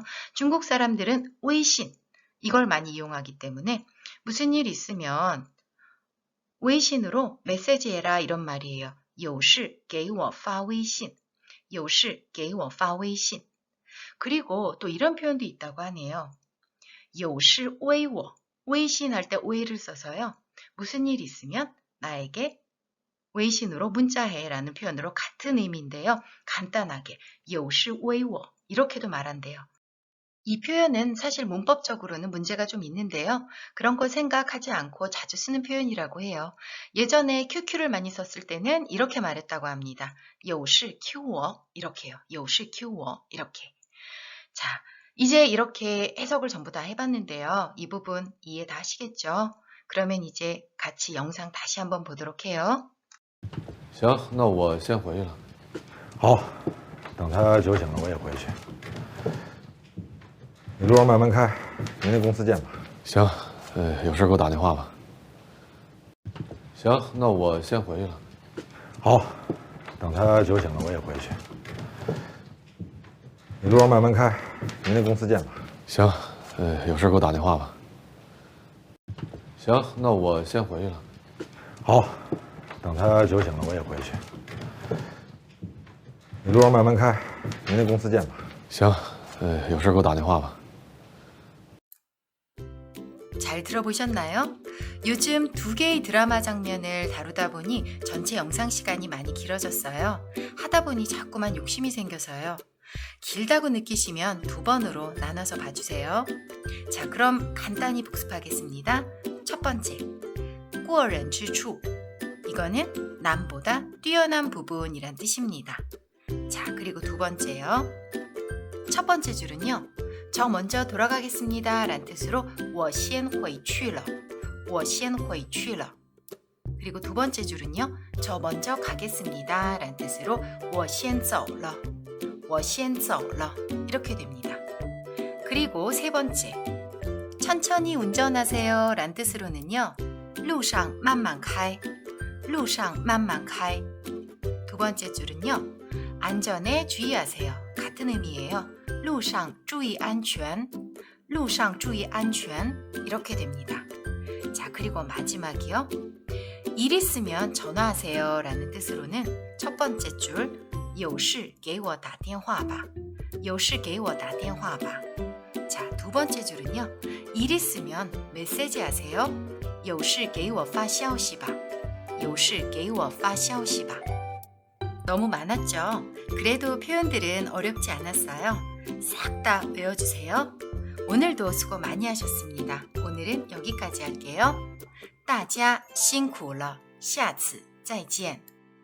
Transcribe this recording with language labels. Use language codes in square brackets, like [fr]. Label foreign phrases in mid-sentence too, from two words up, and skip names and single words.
[ko] 중국 사람들은 웨이신 이걸 많이 이용하기 때문에 무슨 일 있으면 웨이신으로 메시지해라 이런 말이에요. [zh] 有事给我发微信有事给我发微信 [ko] 그리고 또 이런 표현도 있다고 하네요. [zh] 有事微我 [ko] 웨이신 할 때 웨이를 써서요. 무슨 일 있으면 나에게 웨이신으로 문자해 라는 표현으로 같은 의미인데요. 간단하게 [zh] 有事微我 [ko] 이렇게도 말한대요. 이 표현은 사실 문법적으로는 문제가 좀 있는데요. 그런 거 생각하지 않고 자주 쓰는 표현이라고 해요. 예전에 QQ를 많이 썼을 때는 이렇게 말했다고 합니다. [zh] 有事 Q我 이렇게요. 有事 Q我 이렇게. [ko] 자, 이제 이렇게 해석을 전부 다 해봤는데요. 이 부분 이해 다 하시겠죠? 그러면 이제 같이 영상 다시 한번 보도록 해요. [zh] 行，那我先回去了。好，等他酒醒了我也回去。你路上慢慢开，明天公司见吧。行，有事给我打电话吧。行，那我先回去了。好，等他酒醒了我也回去。你路上慢慢开，明天公司见吧。行，有事给我打电话吧。行，那我先回去了。好，等他酒醒了我也回去。你路上慢慢开，明天公司见吧。行，有事给我打电话吧。 [ko] 잘 들어보셨나요? 요즘 2개의 드라마 장면을 다루다 보니 전체 영상 시간이 많이 길어졌어요. 하다 보니 자꾸만 욕심이 생겨서요. 길다고 느끼시면 2번으로 나눠서 봐주세요. 자, 그럼 간단히 복습하겠습니다. 첫 번째, [zh] 过人之处. [ko] 이거는 남보다 뛰어난 부분이란 뜻입니다. 자, 그리고 두 번째요. 첫 번째 줄은요. 저 먼저 돌아가겠습니다 란 뜻으로 [zh] 我先回去了我先回去了 [ko] 그리고 두 번째 줄은요. 저 먼저 가겠습니다 란 뜻으로 [zh] 我先走了我先走了 [ko] 이렇게 됩니다. 그리고 세 번째 천천히 운전하세요 란 뜻으로는요. [zh] 路上慢慢开路上慢慢开 [ko] 두 번째 줄은요. 안전에 주의하세요 같은 의미예요. [zh] 路上注意安全路上注意安全 [ko] 이렇게 됩니다. 자, 그리고 마지막이요. 일 있으면 전화하세요 라는 뜻으로는 첫 번째 줄 [zh] 有事给我打电话吧有事给我打电话吧 [ko] 자, 두 번째 줄은요. 일 있으면 메시지 하세요 [zh] 有事给我发消息吧有事给我发消息吧 [ko] 너무 많았죠? 그래도 표현들은 어렵지 않았어요. 싹 다 외워주세요. 오늘도 수고 많이 하셨습니다. 오늘은 여기까지 할게요. [zh] 大家辛苦了，下次再见。